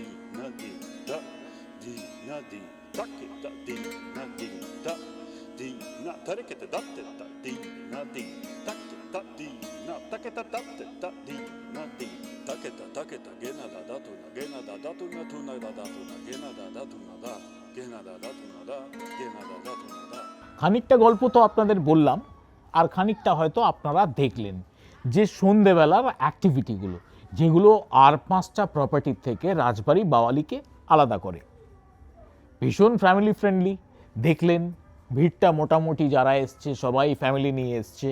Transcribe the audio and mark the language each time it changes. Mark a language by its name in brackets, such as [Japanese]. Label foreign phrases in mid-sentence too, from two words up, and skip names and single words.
[Bangla] na di da di na di da ke da di na di da di na tare ke da te da di na di da ke da di na ta ke da te da di na di ta ke da ge na da tu na ge na da tu na tu na da tu na ge na da tu na da ge na da tu na da ge na da tu na da। খানিকটা গল্প তো আপনাদের বললাম, আর খানিকটা হয়তো আপনারা দেখলেন যে সন্ধেবেলার অ্যাক্টিভিটিগুলো, যেগুলো আর 5টা প্রপার্টির থেকে রাজবাড়ি বাওয়ালিকে আলাদা করে। ভীষণ [English] family friendly. [Bangla] দেখলেন ভিড়টা মোটামুটি, যারা এসছে সবাই ফ্যামিলি নিয়ে এসছে।